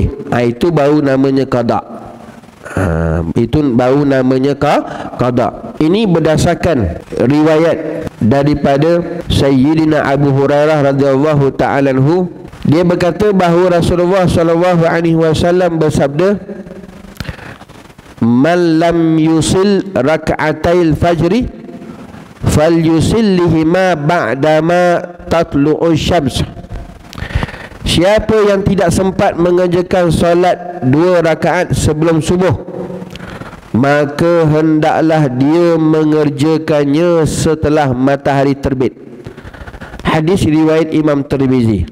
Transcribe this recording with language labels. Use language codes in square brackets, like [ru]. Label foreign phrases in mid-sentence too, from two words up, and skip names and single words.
[ms] Itu baru namanya qada. Itu baru namanya qada. Ini berdasarkan riwayat daripada Sayyidina Abu Hurairah [ar] رضي الله تعالى عنه. [ms] Dia berkata bahawa Rasulullah [ar] صلى الله عليه وسلم [ms] bersabda, [ar] "من لم يصل ركعتي الفجر فليصلهما بعدما تطلع الشمس." [ms] Siapa yang tidak sempat mengerjakan solat 2 rakaat sebelum subuh, maka hendaklah dia mengerjakannya setelah matahari terbit. Hadis riwayat Imam Tirmizi.